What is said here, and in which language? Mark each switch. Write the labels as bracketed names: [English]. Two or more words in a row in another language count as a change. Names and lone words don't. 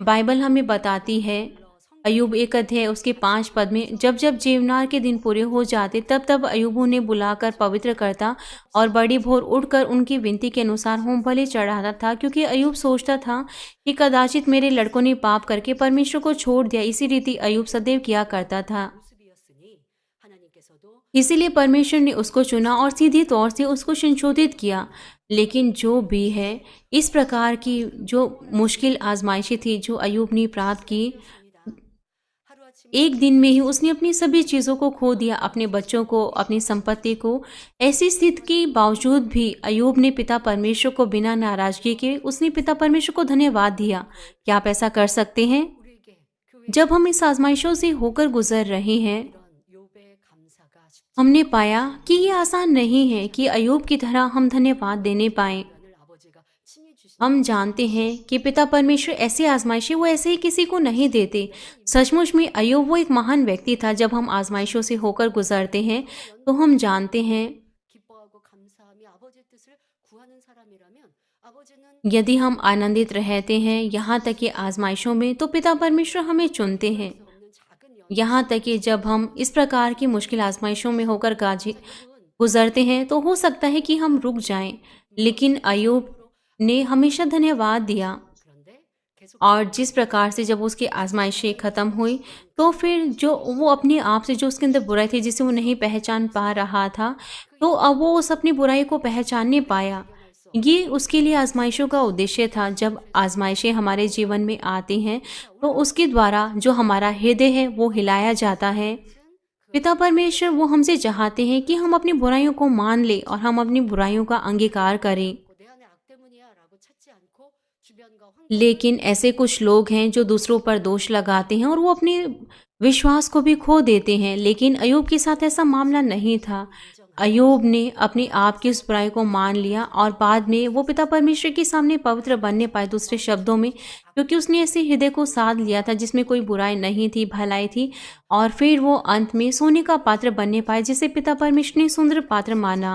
[Hindi] बाइबल हमें बताती है, अयूब 1 अध्याय उसके 5 पद में, जब जब जीवनार के दिन पूरे हो जाते तब तब अयूब उन्हें बुलाकर पवित्र करता और बड़ी भोर उठकर उनकी विनती के अनुसार होम बलि चढ़ाता था, क्योंकि अयूब सोचता था कि कदाचित मेरे लड़कों ने पाप करके परमेश्वर को छोड़ दिया। इसी रीति अयूब सदैव किया करता था। [Korean] 모습이었으니 하나님께서도 [Hindi] इसीलिए परमेश्वर ने उसको चुना और सीधी तौर से उसको संशोधित किया। लेकिन जो भी है, इस प्रकार की जो मुश्किल आजमाइशें थी जो अयूब ने प्राप्त की, [Korean] 하루아침에 [Hindi] एक दिन में ही उसने अपनी सभी चीज़ों को खो दिया, अपने बच्चों को, अपनी संपत्ति को। ऐसी स्थिति के बावजूद भी अयूब ने पिता परमेश्वर को बिना नाराजगी के उसने पिता परमेश्वर को धन्यवाद दिया। क्या आप ऐसा कर सकते हैं? [Korean] 우리에게 교회 [Hindi] जब हम इस आजमाइशों से होकर गुजर रहे हैं, [Korean] 이런 욥의 감사가 쉽지 [Hindi] हमने पाया कि ये आसान नहीं है कि अयूब की तरह हम धन्यवाद देने पाएं। [Korean] 않을 아버지가 친히 주신 [Hindi] हम जानते हैं कि पिता परमेश्वर ऐसी आजमाइशें वो ऐसे ही किसी को नहीं देते। सचमुच में अयूब वो एक महान व्यक्ति था। जब हम आजमाइशों से होकर गुजरते हैं तो हम जानते हैं, [Korean] 기뻐하고 감사하며 아버지의 뜻을 구하는 사람이라면 아버지는 [Hindi] यदि हम आनंदित रहते हैं यहाँ तक कि आजमाइशों में, तो पिता परमेश्वर हमें चुनते हैं। [Korean] 없는 작은 영 [Hindi] यहाँ तक कि जब हम इस प्रकार की मुश्किल आजमाइशों में होकर गुजरते हैं तो हो सकता है कि हम रुक जाएं, लेकिन अयूब ने हमेशा धन्यवाद दिया। [Korean] 그런데 계속 [Hindi] और जिस प्रकार से जब उसकी आजमाइशें ख़त्म हुई तो फिर जो वो अपने आप से जो उसके अंदर बुराई थी जिसे वो नहीं पहचान पा रहा था, तो अब वो उस अपनी बुराई को पहचानने पाया। ये उसके लिए आजमाइशों का उद्देश्य था। जब आजमाइशें हमारे जीवन में आती हैं तो उसके द्वारा जो हमारा हृदय है वो हिलाया जाता है। पिता परमेश्वर वो हमसे चाहते हैं कि हम अपनी बुराइयों को मान लें और हम अपनी बुराइयों का अंगीकार करें। [Korean] 내 안에 악 때문이야라고 찾지 않고 주변과 환경 [Hindi] लेकिन ऐसे कुछ लोग हैं जो दूसरों पर दोष लगाते हैं और वो अपने विश्वास को भी खो देते हैं। लेकिन अयूब के साथ ऐसा मामला नहीं था। अयूब ने अपने आप की उस बुराई को मान लिया और बाद में वो पिता परमेश्वर के सामने पवित्र बनने पाए। दूसरे शब्दों में, क्योंकि उसने ऐसे हृदय को साध लिया था जिसमें कोई बुराई नहीं थी, भलाई थी, और फिर वो अंत में सोने का पात्र बनने पाए जिसे पिता परमेश्वर ने सुंदर पात्र माना।